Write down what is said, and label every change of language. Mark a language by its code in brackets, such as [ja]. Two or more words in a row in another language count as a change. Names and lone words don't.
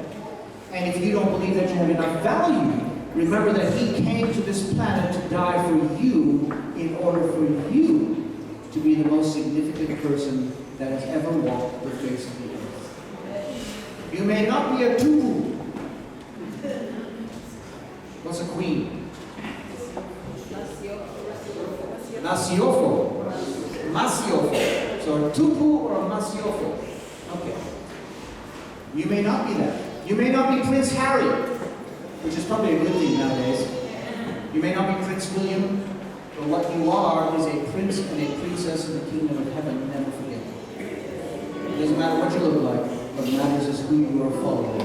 [en] And if you don't believe that you have enough value, remember that He came to this planet to die for you in order for you to be the most significant person that has ever walked the face of the earth. You may not be a tupu. What's a queen? Masiofo. Masiofo. So a tupu or a masiofo. Okay. You may not be that. You may not be Prince Harry, which is probably a good thing nowadays. You may not be Prince William, but what you are is a prince and a princess in the kingdom of heaven. Never forget. It doesn't matter what you look like. What matters is who you are following.